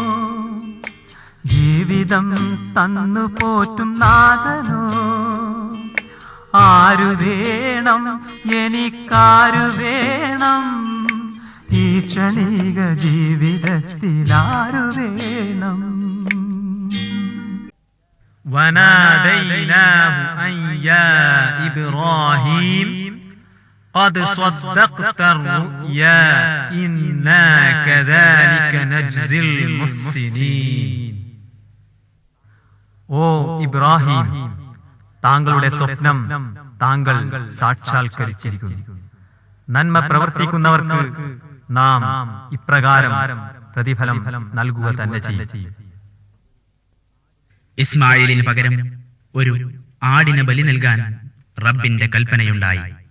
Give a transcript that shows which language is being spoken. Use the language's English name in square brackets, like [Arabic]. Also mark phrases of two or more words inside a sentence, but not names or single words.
[Malayalam] ജീവിതം തന്നു പോറ്റും നാഥനോ ആരു വേണം എനിക്കാരു വേണം ഈ ക്ഷണിക ജീവിതത്തിലാരു വേണം [Arabic] وناديناه أن يا إبراهيم قد صدقت الرؤيا إنا كذلك نجزي المحسنين [Malayalam] ഓ ഇബ്രാഹിം താങ്കളുടെ സ്വപ്നം താങ്കൾ സാക്ഷാത്കരിച്ചിരിക്കുന്നു നന്മ പ്രവർത്തിക്കുന്നവർക്ക് നാം ഇപ്രകാരം പ്രതിഫലം നൽകുക തന്നെ ചെയ്യും ഇസ്മായിലിന് പകരം ഒരു ആടിന് ബലി നൽകാൻ റബ്ബിന്റെ കൽപ്പനയുണ്ടായി.